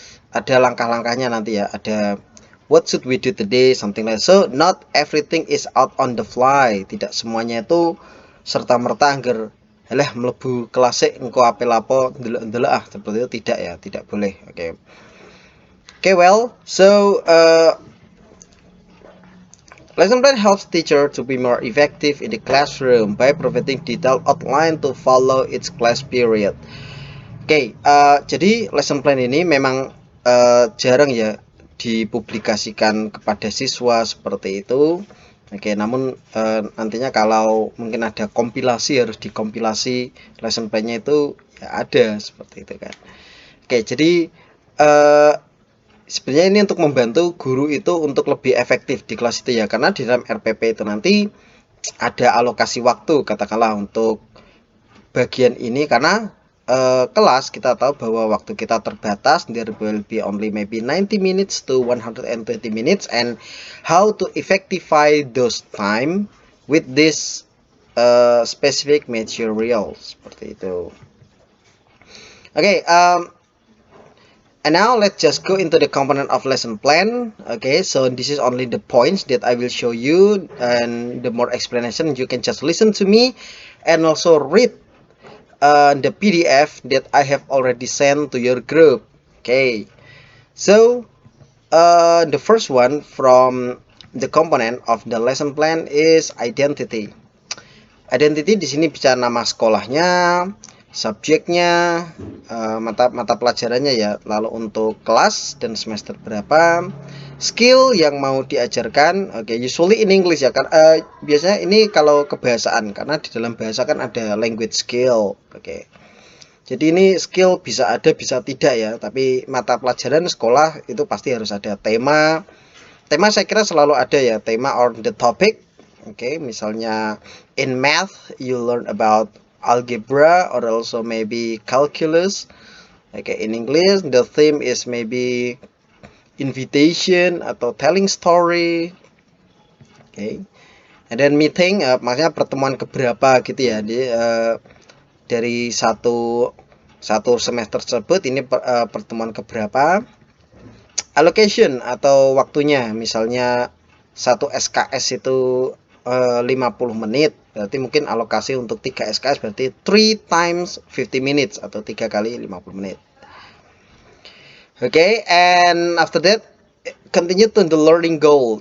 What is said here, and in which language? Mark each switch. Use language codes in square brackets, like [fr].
[id] Ada langkah-langkahnya nanti ya. [en] Ada what should we do today, something like so. Not everything is out on the fly. [id] Tidak semuanya itu serta merta [jv] angger alah melebu kelas engko ape lapo ndelok-ndelok [id] seperti itu, tidak ya, tidak boleh. [en] Okay, well, so lesson plan helps teacher to be more effective in the classroom by providing detailed outline to follow its class period. [id] Jadi lesson plan ini memang jarang ya dipublikasikan kepada siswa seperti itu. Namun nantinya kalau mungkin ada kompilasi, harus dikompilasi lesson plan-nya itu ya ada seperti itu kan. Jadi sebenarnya ini untuk membantu guru itu untuk lebih efektif di kelas itu ya, karena di dalam RPP itu nanti ada alokasi waktu katakanlah untuk bagian ini, karena kelas kita tahu bahwa waktu kita terbatas, [en] there will be only maybe 90 minutes to 120 minutes, and how to effectify those time with this specific material [id] seperti itu. [en] And now let's just go into the component of lesson plan. So this is only the points that I will show you, and the more explanation you can just listen to me and also read the PDF that I have already sent to your group. So the first one from the component of the lesson plan is identity. [id] Identity di sini bisa nama sekolahnya, subjeknya, mata pelajarannya ya, lalu untuk kelas dan semester berapa, skill yang mau diajarkan. [en] Usually in English [id] ya kan, biasanya ini kalau kebahasaan, karena di dalam bahasa kan ada [en] language skill. [id] Jadi ini skill bisa ada bisa tidak ya, tapi mata pelajaran sekolah itu pasti harus ada tema. Tema saya kira selalu ada ya, tema [en] or the topic. Misalnya in math you learn about algebra or also maybe calculus. In English the theme is maybe invitation atau telling story. And then meeting, [id] maksudnya pertemuan keberapa gitu ya. Jadi dari satu semester tersebut ini pertemuan keberapa. Allocation atau waktunya, misalnya satu SKS itu 50 menit, berarti mungkin alokasi untuk 3 SKS berarti [en] 3 times 50 minutes [id] atau 3 kali 50 menit. [en] And after that continue to the learning goal.